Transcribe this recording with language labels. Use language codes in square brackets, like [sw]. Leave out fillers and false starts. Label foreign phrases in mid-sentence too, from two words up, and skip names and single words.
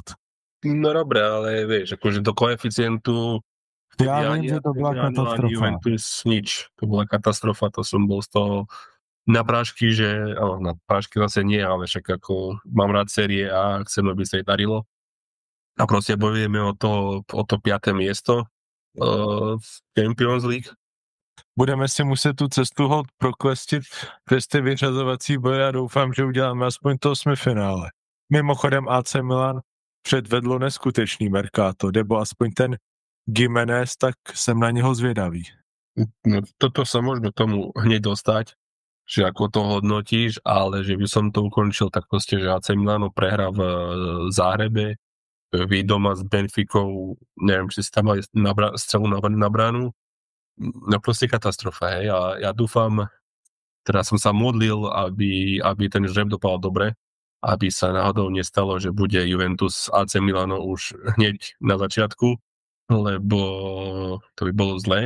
[sk] No dobré, ale vieš, akože do koeficientu [cs] Já vím, že to byla katastrofa. [sk] Juventus nič. To bola katastrofa, to som bol z toho na prášky, že, na prášky zase nie, ale však ako mám rád série A, chcem, aby sa jej darilo. A proste bojujeme o to 5. miesto v Champions League. [cs] Budeme si muset tu cestu hod proklestit přes ty vyřazovací boje a doufám, že uděláme aspoň to 8finále. Mimochodem AC Milan předvedlo neskutečný mercato, nebo aspoň ten Gimenez, tak jsem na něho zvědavý. No, [sk] toto sa môžeme k tomu hneď dostať, že ako to hodnotíš, ale že by som to ukončil tak proste, že AC Milano prehrá v Záhrebe, vy doma s Benficou, neviem, či si tam mali strelu na bránu, no proste katastrofa, hej, a ja dúfam, teda som sa modlil, aby ten žreb dopadol dobre, aby sa náhodou nestalo, že bude Juventus AC Milano už hneď na začiatku, lebo to by bolo zlé.